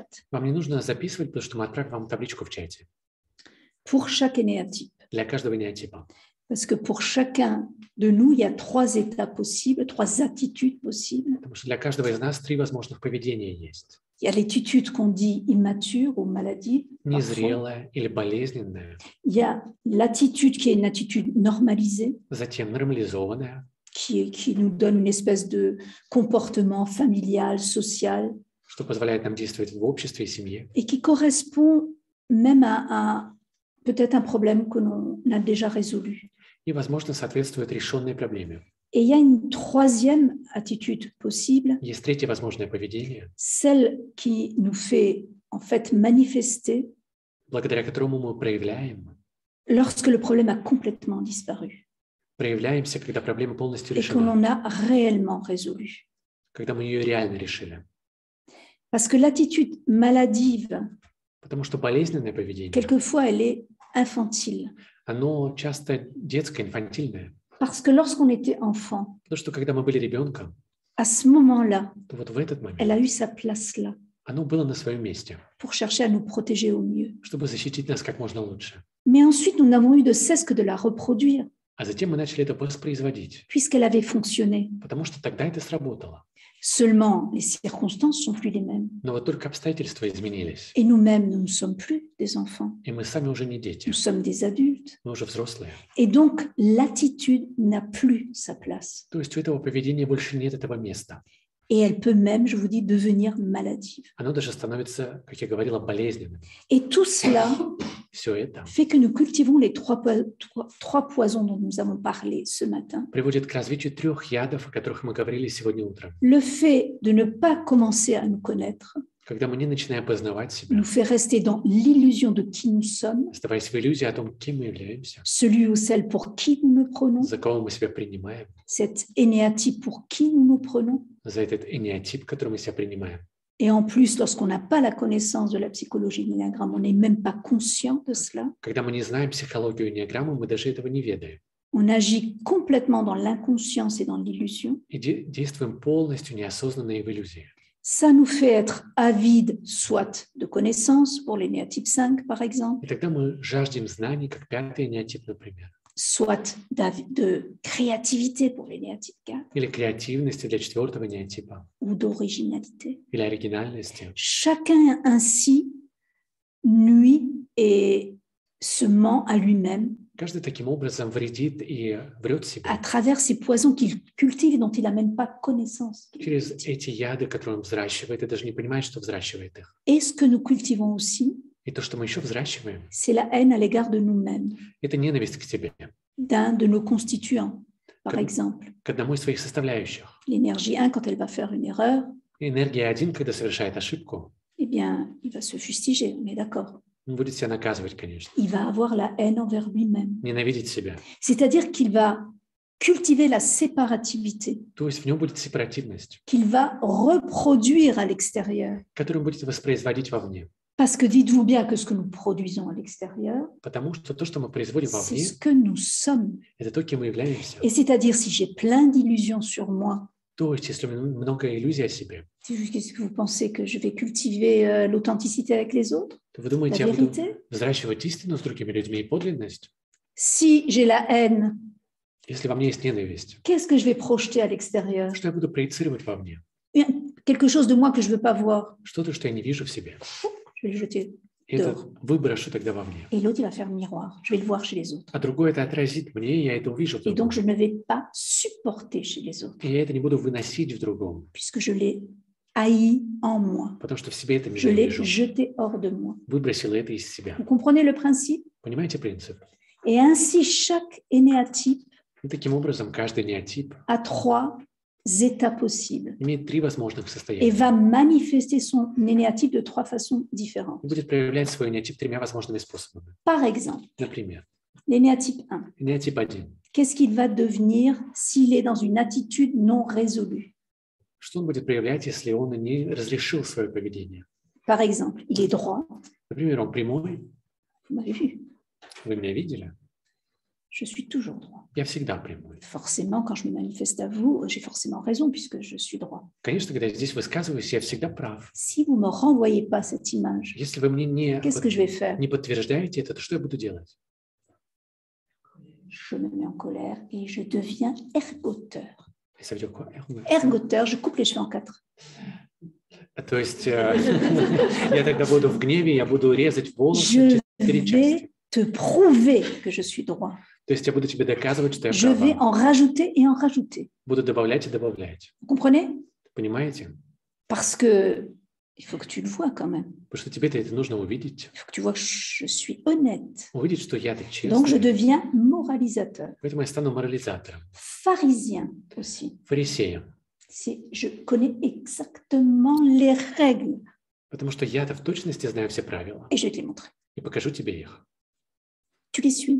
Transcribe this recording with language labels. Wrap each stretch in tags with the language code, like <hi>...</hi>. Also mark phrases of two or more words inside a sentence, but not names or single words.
<ru>Вам не нужно записывать, потому что мы отправим вам табличку в чате</ru> <fr>pour chaque énéatype.</fr> <ru>для каждого энеатипа.</ru> <fr>Parce que pour chacun de nous, il y a 3 états possibles, 3 attitudes possibles.</fr> <ru>Потому что для каждого из нас 3 возможных поведения есть.</ru> <fr>Il y a l'attitude qu'on dit immature ou maladive. Parfois.</fr> <ru>Незрелая или болезненная,</ru> <fr>Il y a l'attitude qui est une attitude normalisée,</fr> <ru>затем нормализованная,</ru> <fr>qui nous donne une espèce de comportement familial, social,</fr> <ru>что позволяет нам действовать в обществе и семье,</ru> <fr>et qui correspond même à peut-être un problème que l'on a déjà résolu.</fr> <ru>и, возможно, соответствует решенной проблеме.</ru> <fr>Et il y a une 3e attitude possible,</fr> <ru>Есть 3 возможное поведение,</ru> <fr>celle qui nous fait en fait manifester</fr> <ru>благодаря которому мы</ru> <fr>lorsque le problème a complètement disparu</fr> <ru>проявляемся, когда проблема полностью</ru> <fr>et que</fr> <ru>решена,</ru> <fr>l'on a réellement résolu.</fr> <ru>когда мы ее реально решили.</ru> <fr>Parce que l'attitude maladive,</fr> <ru>Потому что болезненное поведение,</ru> <fr>quelquefois, elle est infantile.</fr> <ru>оно часто детское, инфантильное.</ru> <fr>Parce que lorsqu'on était enfant,</fr> <ru>Потому что когда мы были ребенком,</ru> <fr>à ce moment-là,</fr> <ru>то вот в этот</ru> <fr>elle</fr> <ru>момент</ru> <fr>a eu sa place là</fr> <ru>оно было на своем месте,</ru> <fr>pour chercher à nous protéger au mieux.</fr> <ru>чтобы защитить нас как можно лучше.</ru> <fr>Mais ensuite, nous n'avons eu de cesse que de la reproduire,</fr> <ru>А затем мы начали это воспроизводить,</ru> <fr>puisqu'elle avait fonctionné.</fr> <ru>потому что тогда это сработало.</ru> <fr>Seulement, les circonstances sont plus les mêmes.</fr> <ru>Но вот только обстоятельства изменились,</ru> <fr>Et nous-mêmes, nous ne sommes plus des enfants.</fr> <ru>и мы сами уже не дети,</ru> <fr>Nous sommes des adultes.</fr> <ru>мы уже взрослые.</ru> <fr>Et donc, l'attitude n'a plus sa place.</fr> <ru>То есть у этого поведения больше нет этого места.</ru> <fr>Et elle peut même, je vous dis, devenir maladive.</fr> <ru>Оно даже становится, как я говорила, болезненным.</ru> <fr>Et tout cela</fr> <ru>Все это</ru> <fr>fait que nous cultivons les trois poisons dont nous avons parlé ce matin.</fr> <ru>приводит к развитию 3 ядов, о которых мы говорили сегодня утром.</ru> <fr>Le fait de ne pas commencer à nous connaître</fr> <ru>Когда мы не начинаем познавать себя,</ru> <fr>nous fait rester dans l'illusion de qui nous sommes,</fr> <ru>оставаясь в иллюзии о том, кем мы являемся,</ru> <fr>celui ou celle pour qui nous nous prenons,</fr> <ru>за кого мы себя принимаем,</ru> <fr>cet énéatype pour qui nous nous prenons.</fr> <ru>за этот энеатип, который мы себя принимаем.</ru> <fr>Et en plus, lorsqu'on n'a pas la connaissance de la psychologie de l'énéagramme, on n'est même pas conscient de cela.</fr> <ru>Когда мы не знаем психологию энеаграммы, мы даже этого не ведаем.</ru> <fr>On agit complètement dans l'inconscience et dans l'illusion.</fr> <ru>И действуем полностью неосознанно и в иллюзии.</ru> <fr>Ça nous fait être avides, soit de connaissances, pour l'énéatype 5 par exemple,</fr> <ru>И тогда мы жаждем знаний, как 5-й энеатип, например,</ru> <fr>soit de créativité pour l'énéatype 4</fr> <ru>или креативности для 4-го энеатипа,</ru> <fr>ou d'originalité.</fr> <ru>или оригинальности.</ru> <fr>Chacun ainsi nuit et se ment à lui-même</fr> <ru>Каждый таким образом вредит и врет себе</ru> <fr>à travers ces poisons qu'il cultive et dont il n'a même pas connaissance.</fr> <ru>через эти яды, которые он взращивает, и даже не понимает, что взращивает их.</ru> <fr>Et ce que nous cultivons aussi,</fr> <ru>И то, что мы еще взращиваем,</ru> <fr>c'est la haine à l'égard de nous-mêmes,</fr> <ru>это ненависть к себе,</ru> <fr>d'un de nos constituants, par Comme- exemple.</fr> <ru>к одному из своих составляющих.</ru> <fr>L'énergie 1, quand elle va faire une erreur,</fr> <ru>Энергия 1, когда совершает ошибку,</ru> <fr>eh bien, il va se fustiger, on est d'accord.</fr> <ru>он будет себя наказывать, конечно,</ru> <fr>Il va avoir la haine envers lui-même.</fr> <ru>ненавидеть себя.</ru> <fr>C'est-à-dire qu'il va cultiver la séparativité,</fr> <ru>То есть в нем будет сепаративность,</ru> <fr>qu'il va reproduire à l'extérieur.</fr> <ru>которую он будет воспроизводить вовне.</ru> <fr>Parce que dites-vous bien que ce que nous produisons à l'extérieur,</fr> <ru>Потому что то, что мы производим</ru> <fr>c'est</fr> <ru>вовне,</ru> <fr>ce que nous sommes.</fr> <ru>это то, кем мы являемся.</ru> <fr>Et c'est-à-dire, si j'ai plein d'illusions sur moi,</fr> <ru>То есть, если много иллюзий о себе,</ru> <fr>qu'est-ce que vous pensez que je vais cultiver l'authenticité avec les autres,</fr> <ru>то вы</ru> <fr>la</fr> <ru>думаете, я буду</ru> <fr>vérité?</fr> <ru>взращивать истину с другими людьми и подлинность?</ru> <fr>Si j'ai la haine,</fr> <ru>Если во мне есть ненависть,</ru> <fr>qu'est-ce que je vais projeter à l'extérieur?</fr> <ru>что я буду проецировать вовне?</ru> <fr>Quelque chose de moi que je ne veux pas voir,</fr> <ru>Что-то, что я не вижу в себе.</ru> <fr>je vais le jeter.</fr> <ru>И это выброшу тогда вовне.</ru> <fr>Et l'autre, il va faire miroir. Je vais le voir chez les autres.</fr> <ru>А другое это отразит мне, и я это увижу в</ru> <fr>Et donc,</fr> <ru>другом.</ru> <fr>je ne vais pas supporter chez les autres,</fr> <ru>И я это не буду выносить в другом,</ru> <fr>puisque je l'ai haï en moi.</fr> <ru>потому что в себе это</ru> <fr>Je l'ai</fr> <ru>ненавижу.</ru> <fr>jeté hors de moi.</fr> <ru>Выбросил это из себя.</ru> <fr>Vous comprenez le principe?</fr> <ru>Понимаете принцип?</ru> <fr>Et ainsi, chaque énéatype</fr> <ru>И таким образом каждый неотип</ru> <fr>a 3 états possibles</fr> <ru>имеет 3 возможных</ru> <fr>et</fr> <ru>состояния.</ru> <fr>va manifester son énéatype de 3 façons différentes.</fr> <ru>И будет проявлять свой энеатип 3 возможными способами.</ru> <fr>Par exemple,</fr> <ru>Например,</ru> <fr>l'énéatype 1,</fr> <ru>энеатип 1.</ru> <fr>qu'est-ce qu'il va devenir s'il est dans une attitude non résolue?</fr> <ru>Что он будет проявлять, если он не разрешил свое поведение?</ru> <fr>Par exemple, il est droit,</fr> <ru>Например, он прямой.</ru> <fr>vous m'avez vu,</fr> <ru>Вы меня видели?</ru> <fr>je suis toujours droit.</fr> <ru>Я всегда прямой.</ru> <fr>Forcément, quand je me manifeste à vous, j'ai forcément raison puisque je suis droit.</fr> <ru>Конечно, когда я здесь высказываюсь, я всегда прав.</ru> <fr>Si vous ne me renvoyez pas cette image,</fr> <ru>Если вы мне</ru> <fr>qu'est-ce que je vais faire?</fr> <ru>не подтверждаете это, то что я буду делать?</ru> <fr>Je me mets en colère et je deviens ergoteur. Et ça veut dire quoi? Ergoteur, je coupe les cheveux en 4.</fr> <ru>То есть я тогда буду в гневе, я буду резать волосы</ru> <fr>Je</fr> <ru>в 4 части.</ru> <fr>vais te prouver que je suis droit.</fr> <ru>То есть я буду тебе доказывать, что я</ru> <fr>Je vais</fr> <ru>права.</ru> <fr>en rajouter et en rajouter.</fr> <ru>Буду добавлять и добавлять.</ru> <fr>Vous comprenez?</fr> <ru>Понимаете?</ru> <fr>Parce que il faut que tu le vois quand même.</fr> <ru>Потому что тебе-то это нужно увидеть.</ru> <fr>Il faut que tu vois que je suis honnête.</fr> <ru>Увидеть, что я-то</ru> <fr>Donc je</fr> <ru>честный.</ru> <fr>deviens moralisateur.</fr> <ru>Поэтому я стану морализатором,</ru> <fr>Pharisien aussi.</fr> <ru>фарисеем.</ru> <fr>Je connais exactement les règles</fr> <ru>Потому что я-то в точности знаю все правила.</ru> <fr>et je vais te les montrer.</fr> <ru>И покажу тебе их.</ru> <fr>Tu les suis.</fr>